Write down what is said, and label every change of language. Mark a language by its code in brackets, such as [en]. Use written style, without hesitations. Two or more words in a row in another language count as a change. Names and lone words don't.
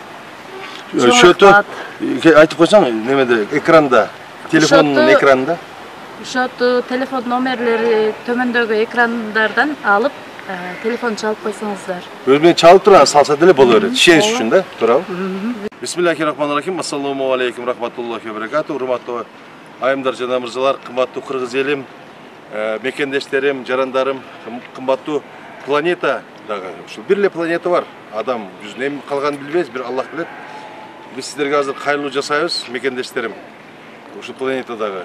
[ky] Шөтө айтып койсоң, немеде экранда, телефондун экранында. Ошоту телефон номерлери төмөндөгү экрандардан алып, телефон чалып койсоңуздар. Өзүнө чалып тура салса деле боло берет. Ишенич үчүн да, туурабы? [ar] بسم الله الرحمن الرحيم. السلام عليكم رحمة الله وبركاته. [ky] Урматтуу айымдар жана мырзалар, кымбаттуу кыргыз элим, мекендештерим, жарандарым, кымбаттуу планета дагы. Ушул бир эле планета бар. Адам жүзүнө эми калганын билбейбиз, бир Аллах билет. Биз сиздерге азыр кайрылуу жасайбыз, мекендештерим. Ушул планетадагы.